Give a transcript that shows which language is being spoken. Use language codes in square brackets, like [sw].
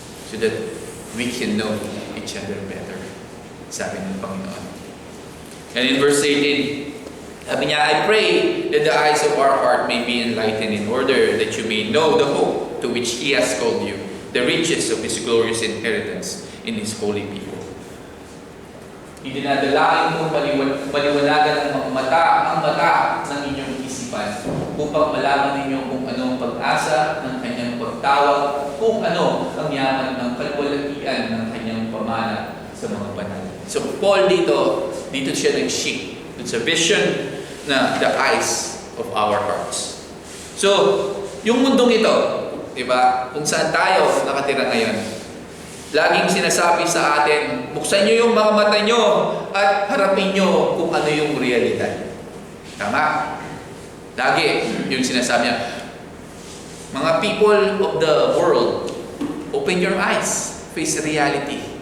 [en] So that we can know each other better. [tl] Sabi ng Panginoon. [en] And in verse 18, [tl] sabi niya, [en] I pray that the eyes of our heart may be enlightened in order that you may know the hope to which He has called you, the riches of His glorious inheritance in His holy people. [tl] Idinadalain kong maliwanagan ang mata ng inyong isipan upang malaman ninyo kung ano ang pag-asa ng kanyang pagtawag, kung ano ang yaman ng kalwalatian ng kanyang pamana sa mga banal. So Paul dito siya nag-shift sa vision na [en] the eyes of our hearts. [tl] So, yung mundong ito, diba, kung saan tayo nakatira ngayon, laging sinasabi sa atin, buksan nyo yung mga mata nyo at harapin nyo kung ano yung realidad. Tama? Lagi yung sinasabi niya. [en] Mga people of the world, open your eyes, face reality.